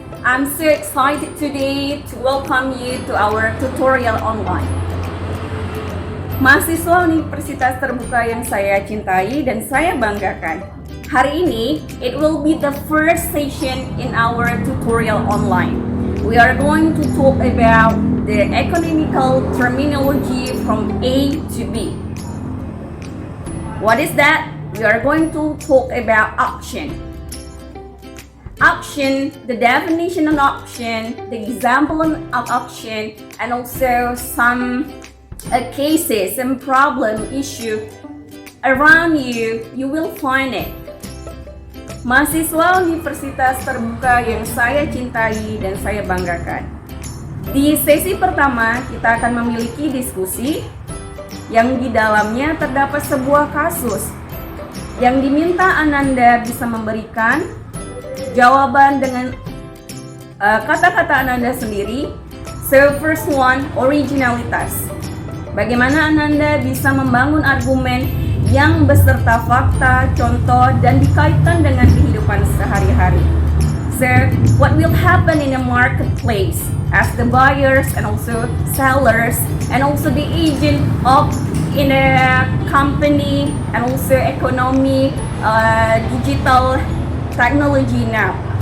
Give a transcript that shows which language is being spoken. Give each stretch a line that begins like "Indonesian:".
English: I'm so excited today to welcome you to our tutorial online.
Indonesian: Mahasiswa Universitas Terbuka yang saya cintai dan saya banggakan. Hari ini,
English: it will be the first session in our tutorial online. We are going to talk about the economical terminology from A to B. What is that? We are going to talk about option. Option, the definition of option, the example of option, and also some cases and problem issue around you will find it.
Indonesian: Mahasiswa Universitas Terbuka yang saya cintai dan saya banggakan. Di sesi pertama, kita akan memiliki diskusi yang di dalamnya terdapat sebuah kasus yang diminta Ananda bisa memberikan jawaban dengan kata-kata Ananda sendiri.
English: So first one,
Indonesian: originalitas. Bagaimana Ananda bisa membangun argumen yang beserta fakta, contoh, dan dikaitkan dengan kehidupan sehari-hari.
English: So, what will happen in a marketplace as the buyers and also sellers and also the agent of in a company and also economy, digital technology now.